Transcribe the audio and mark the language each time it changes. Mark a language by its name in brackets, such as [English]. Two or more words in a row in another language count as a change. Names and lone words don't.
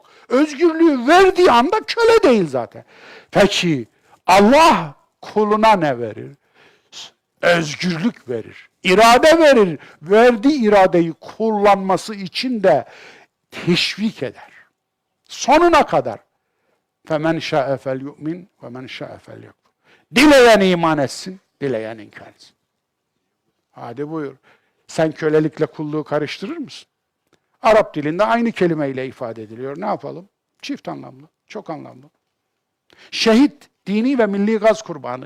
[Turkish] Özgürlüğü verdiği anda köle değil zaten. Peki Allah kuluna ne verir? Özgürlük verir. İrade verir. Verdiği iradeyi kullanması için de teşvik eder. Sonuna kadar. [Arabic] فَمَنْ شَاءَ فَلْيُؤْمِنْ وَمَنْ شَاءَ فَلْيَكْفُرْ. [Turkish] Dileyen iman etsin, dileyen inkar etsin. Hadi buyur. Sen kölelikle kulluğu karıştırır mısın? Arap dilinde aynı kelimeyle ifade ediliyor. Ne yapalım? Çift anlamlı, çok anlamlı. Şehit, dini ve milli gaz kurbanı.